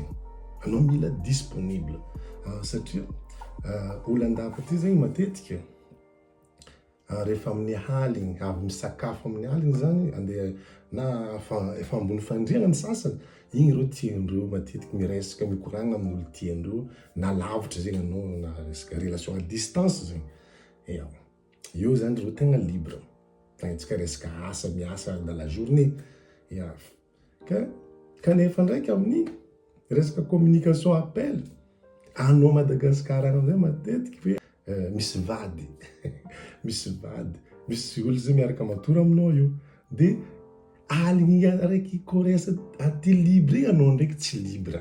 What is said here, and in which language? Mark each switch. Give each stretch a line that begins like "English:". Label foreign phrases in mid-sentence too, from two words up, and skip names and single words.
Malagasy: Anao mila disponible satria olo andafy ty zegny matetika rehefa amin'ny haligny, avy misakafo amin'ny haligny zany, andeha na efa ambony fandriana ny sasany, igny reo tiandreo matetiky miresaka mikoragna amin'olo tiandreo, na lavitra zegny anao na resaka
French: relation à distance
Malagasy: zegny. Io zany reo tegna libre. Tagnetsika resaka asa, miasa
French: dans la journée.
Malagasy: Kanefa ndraiky amin'ny resaka
French: communication appel,
Malagasy: anao Madagasikara anao zay matetiky hoe misy vady. Misy olo zay miaraka matory aminao io. De aligny araiky koresy aty libre anao ndraiky tsy libre.